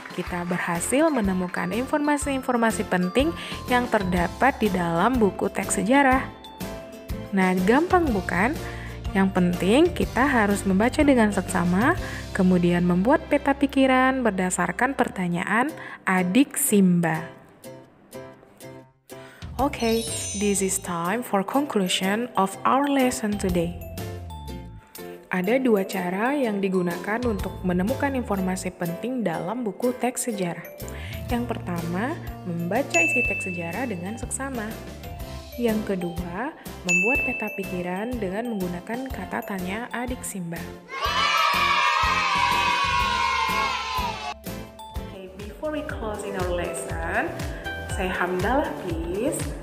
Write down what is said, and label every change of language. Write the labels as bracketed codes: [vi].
[id] Kita berhasil menemukan informasi-informasi penting yang terdapat di dalam buku teks sejarah. Nah, gampang bukan? Yang penting kita harus membaca dengan seksama, kemudian membuat peta pikiran berdasarkan pertanyaan adik Simba. [en] Okay, this is time for conclusion of our lesson today. [id] Ada dua cara yang digunakan untuk menemukan informasi penting dalam buku teks sejarah. Yang pertama, membaca isi teks sejarah dengan seksama. Yang kedua, membuat peta pikiran dengan menggunakan kata tanya adik Simba. [en] Okay, before we closing our lesson, say hamdalah please.